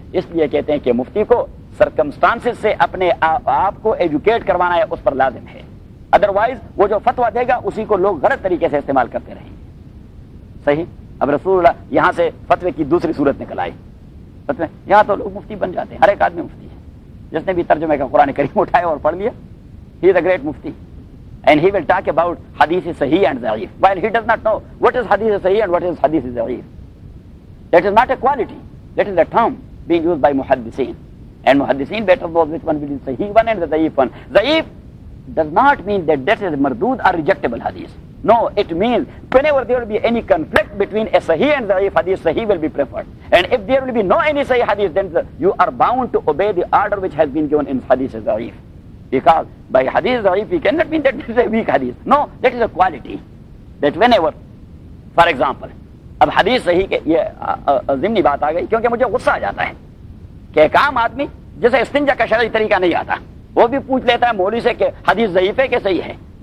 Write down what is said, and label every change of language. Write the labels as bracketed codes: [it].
[ur] اس لیے کہتے ہیں کہ مفتی کو سرکمسٹانسز سے اپنے آپ کو ایجوکیٹ کروانا ہے، اس پر لازم ہے. ادروائز وہ جو فتویٰ دے گا اسی کو لوگ غلط طریقے سے استعمال کرتے رہیں گے. صحیح. اب رسول اللہ یہاں سے فتوے کی دوسری صورت نکل آئی. فتوے یہاں تو لوگ مفتی بن جاتے ہیں, ہر ایک آدمی مفتی ہے. جس نے بھی ترجمے کا قرآن کریم اٹھایا اور پڑھ لیا, [en] he is a great mufti and he will talk about hadith sahih and da'if while he does not know what is hadith sahih and what is hadith da'if. That is not a quality, that is a term being used by muhaddithin, and muhaddithin better knows which one will be sahih one and the da'if one. Da'if does not mean that that is mardood or rejectable hadith. No, it means whenever there will be any conflict between a sahih and da'if hadith, sahih will be preferred. And if there will be no any sahih hadith, then you are bound to obey the order which has been given in hadith da'if. Because by hadith da'if, we cannot mean that this is a weak hadith. No, that is a quality. That whenever, for example, [ur] اب حدیث صحیح کے یہ ضمنی بات آ گئی, کیونکہ مجھے غصہ آ جاتا ہے کہ ایک عام آدمی جسے استنجا کا شرعی طریقہ نہیں آتا, وہ بھی پوچھ لیتا ہے مولوی سے کہ حدیث ضعیف ہے کہ صحیح ہے.